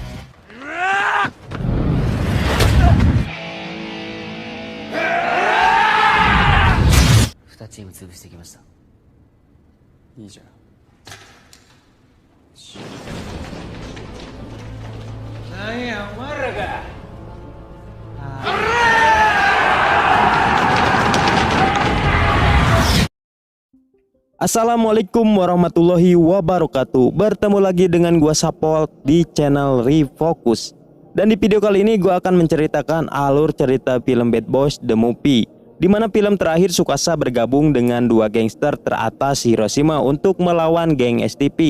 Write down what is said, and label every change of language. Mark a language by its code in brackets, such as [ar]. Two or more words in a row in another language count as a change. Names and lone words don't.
[ja] 2 チーム潰してきました。いいじゃん。なんやお前らか。 [ar] السلام عليكم ورحمة الله وبركاته. [id] Bertemu lagi dengan gua Sapol di channel Refocus. Dan di video kali ini gua akan menceritakan alur cerita film Bad Boys The Movie, di mana film terakhir Tsukasa bergabung dengan dua gangster teratas Hiroshima untuk melawan geng STP.